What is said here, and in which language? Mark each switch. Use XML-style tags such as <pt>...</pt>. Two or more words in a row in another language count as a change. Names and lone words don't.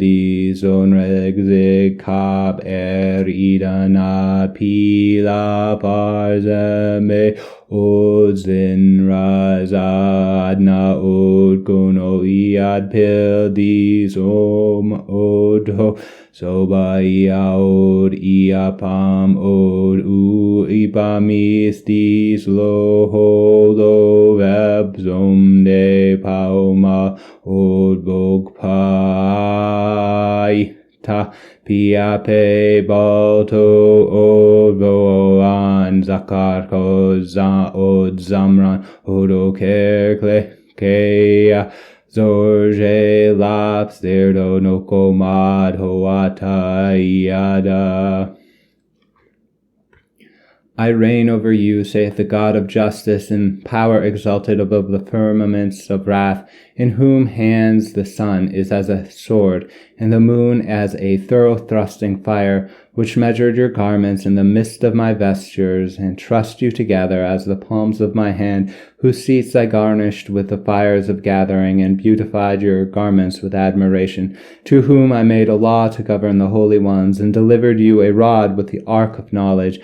<en>dis onregzig kap idana pila parzeme Odzin razadna od gono iad pil dis odo Soba od iapam od ipamis dis lo vebzom de pauma od bogpai ta piape balto od voan zakar od zamran od okerkle kea Zorje laps derdo no komad hoata iada. I reign over you, saith the God of justice, in power exalted above the firmaments of wrath, in whom hands the sun is as a sword, and the moon as a thorough-thrusting fire, which measured your garments in the midst of my vestures, and trussed you together as the palms of my hand, whose seats I garnished with the fires of gathering, and beautified your garments with admiration, to whom I made a law to govern the holy ones, and delivered you a rod with the ark of knowledge.</en>